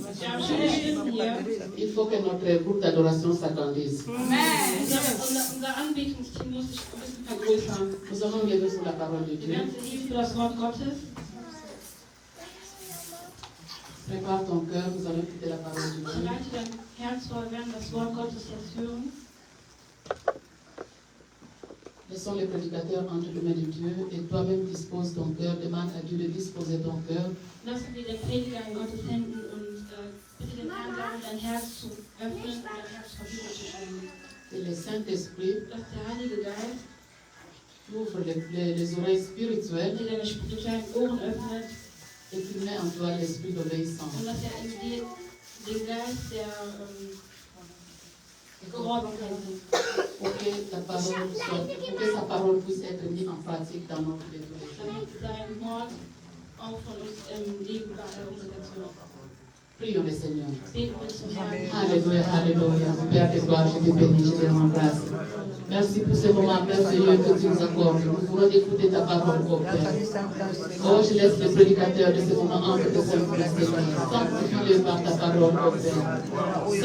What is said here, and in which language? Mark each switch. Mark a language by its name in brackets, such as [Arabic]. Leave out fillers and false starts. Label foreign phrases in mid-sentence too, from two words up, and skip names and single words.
[French] Il faut que notre groupe d'adoration s'agrandisse. [German] Unser Anbetungsteam muss sich ein bisschen vergrößern. [French] Nous allons lever sur la parole de [German] Wir [French] Dieu. [German] werden uns lieben für das Wort Gottes. [French] Prépare ton cœur, nous allons écouter la parole de Dieu. [German] Bereite dein Herz vor, wir werden das Wort Gottes jetzt hören. [French] Laissons les prédicateurs entre les mains de Dieu et toi-même dispose ton cœur. Demande à Dieu de disposer ton cœur. [German] Lassen wir den Prediger in Gottes Händen und bitte den Herrn darum, dein Herz zu öffnen und dein Herz verfügbar zu stellen. [French] Et le Saint-Esprit [German] Dass der Heilige Geist [French] ouvre les oreilles spirituelles [German] dir deine spirituellen Ohren öffnet [French] et qu'il met en toi l'esprit d'obéissance. [German] und dass er in dir den Geist der Gehorsamkeit gibt. [French] Pour que sa parole puisse être mise en pratique dans notre vie. [German] Damit sein Wort auch von uns im Leben umgesetzt wird. [French] Prions le Seigneur. [German] Beten wir zum Herrn. [French] Alléluia, alléluia. Père de gloire, je te bénis, je te rends grâce. Merci pour ce moment merveilleux que tu nous accordes. Nous voulons écouter ta parole, oh Père. Oh, je laisse le prédicateur de ce moment entre tes mains, Seigneur. Sanctifie-le par ta parole, oh Père.